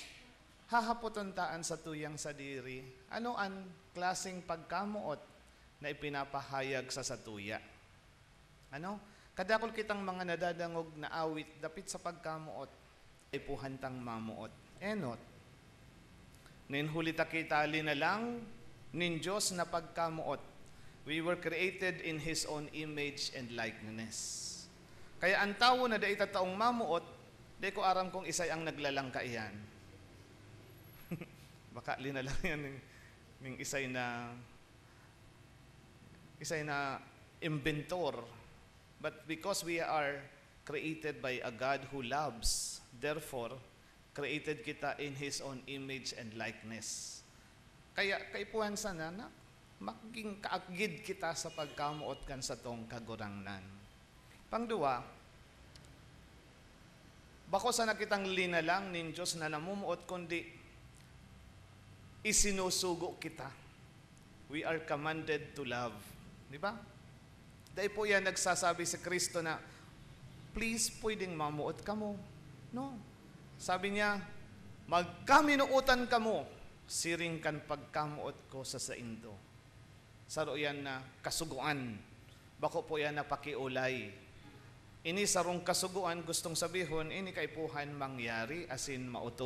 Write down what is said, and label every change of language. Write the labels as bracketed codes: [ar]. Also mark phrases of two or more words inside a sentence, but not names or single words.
[bik] Hahapoton taan sa tuyang sadiri, ano an klaseng pagkamuot na ipinapahayag sa satuya? Ano? Kadakol kitang mga nadadangog na awit dapit sa pagkamuot, ipuhantang mamuot. Enot, ninhulita kita linalang nin Diyos na pagkamuot. [en] We were created in His own image and likeness. [bik] Kaya ang tao na da itataong mamuot, di ko aram kung isay ang naglalang ka iyan. Baka linalang yan ng isay na inventor. [en] But because we are created by a God who loves, therefore, created kita in His own image and likeness. [bik] Kaya kaipuhan sana na maging kaagid kita sa pagkamuot kan sa tong kagurangnan. Pangduwa, bako sana kitang linalang nin Diyos na namumuot kundi isinusugo kita. [en] We are commanded to love. [bik] Di ba? Dahil po yan nagsasabi sa Kristo na, please, pwedeng mamuot ka mo. No. Sabi niya, magkaminuutan ka mo, siring kan pagkamuot ko sa saindo. Saro yan na kasuguan. Bako po yan na pakiulay. Ini sarong kasuguan, gustong sabihon, ini kaipuhan mangyari asin mautob.